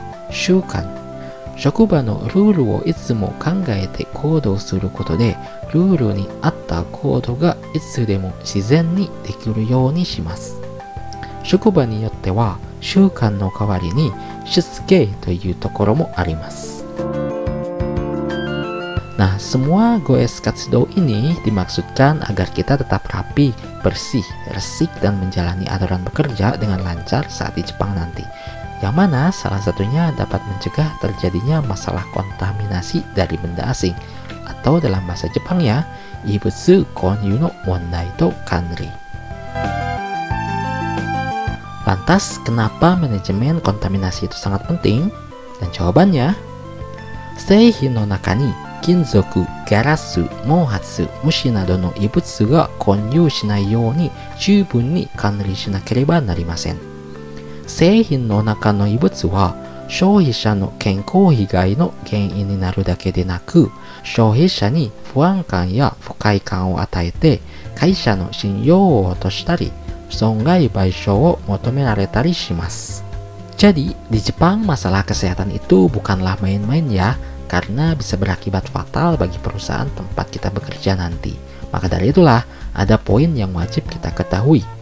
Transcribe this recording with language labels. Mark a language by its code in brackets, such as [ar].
[ja] 習慣、職場のルールをいつも考えて行動することでルールに合った行動がいつでも自然にできるようにします。職場によっては習慣の代わりにしつけというところもあります。 [id] Nah, semua Goes Katsudo ini dimaksudkan agar kita tetap rapi, bersih, resik, dan menjalani aturan bekerja dengan lancar saat di Jepang nanti. Yang mana salah satunya dapat mencegah terjadinya masalah kontaminasi dari benda asing, atau dalam bahasa Jepangnya, [ja] Ibutsu Konyu no Mondai to Kanri. [id] Lantas, kenapa manajemen kontaminasi itu sangat penting? Dan jawabannya, [ja] seihin no naka ni kinzoku, garasu, mouhatsu, mushi nado no ibutsu ga konyu shinai you ni jubun ni kanri shinakereba narimasen. Seihin no naka no ibutsu wa 消費者の健康被害の原因になるだけでなく、消費者に不安感や不快感を与えて会社の信用を落としたり、損害賠償を求められたりします。 [id] Jadi, di Jepang masalah kesehatan itu bukanlah main-main ya, karena bisa berakibat fatal bagi perusahaan tempat kita bekerja nanti. Maka dari itulah, ada poin yang wajib kita ketahui.